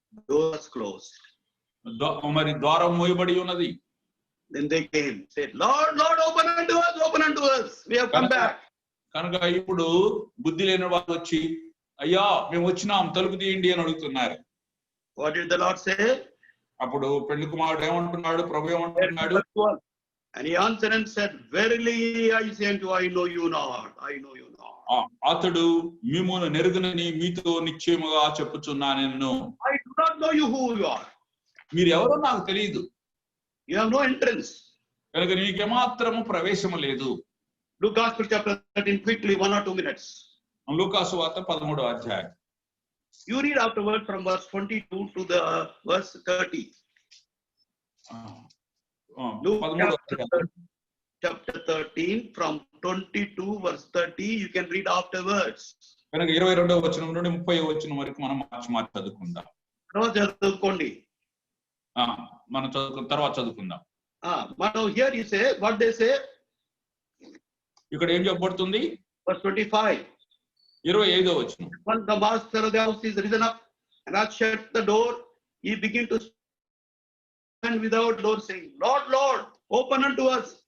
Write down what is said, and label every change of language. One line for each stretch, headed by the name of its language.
English: Doors closed.
Telugu: మరి ద్వారం మూయబడి ఉన్నది.
English: Then they came, said, Lord, Lord, open unto us, open unto us. We have come back.
Telugu: కనుక ఇప్పుడు బుద్ధి లేని వారు వచ్చి, అయ్యా మేము వచ్చినాం, తలుపు తీయండి అని అడుగుతున్నారు.
English: What did the Lord say?
Telugu: అప్పుడు పెళ్లి కుమారుడు ఏమంటున్నాడు, ప్రభు ఏమంటున్నాడు?
English: And he answered and said, verily I say unto you, I know you not. I know you not.
Telugu: అతడు మిమ్మును నెరుగునని మీతో నిశ్చయముగా చెప్పుచున్నాను నేను.
English: I do not know you who you are.
Telugu: మీరు ఎవరో నాకు తెలియదు.
English: You have no entrance.
Telugu: కనుక నీకేమాత్రము ప్రవేశము లేదు.
English: Luke Gospel chapter 13 quickly, 1 or 2 minutes.
Telugu: లూకాసు వార్త 13వ అధ్యాయం.
English: You read afterward from verse 22 to the verse 30. Luke chapter 13 from 22 verse 30, you can read afterwards.
Telugu: కనుక 22వ వచనం నుండి 30వ వచనం వరకు మనం మార్చి చదువుకుందాం. తర్వాత చదువుకోండి. మనం తర్వాత చదువుకుందాం. మనం
English: here you say, what they say?
Telugu: ఇక్కడ ఏం చెప్పబడుతుంది?
English: Verse 25.
Telugu: 25వ వచనం.
English: When the master of the house is risen up and hath shut the door, he begin to stand without door, saying, Lord, Lord, open unto us.